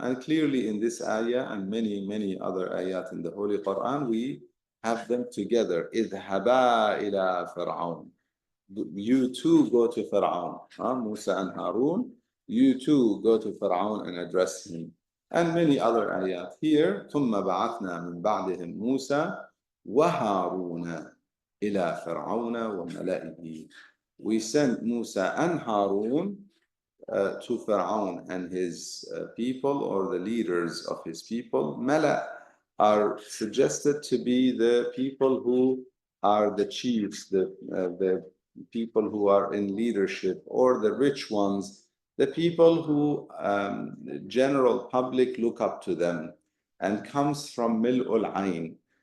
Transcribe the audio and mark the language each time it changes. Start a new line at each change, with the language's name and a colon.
English: And clearly in this ayah and many other ayat in the Holy Quran, we have them together.
Arabic: اذهبا إلى فرعون.
English: You too go to Fir'aun. Musa and Harun, you too go to Fir'aun and address him. And many other ayat.
Arabic: Here, ثم بعثنا من بعدهم موسى وهارون إلى فرعون وملئه.
English: We sent Musa and Harun to Fir'aun and his people, or the leaders of his people. Mala are suggested to be the people who are the chiefs, the people who are in leadership, or the rich ones, the people who the general public look up to them, and comes from mil'ul ayn.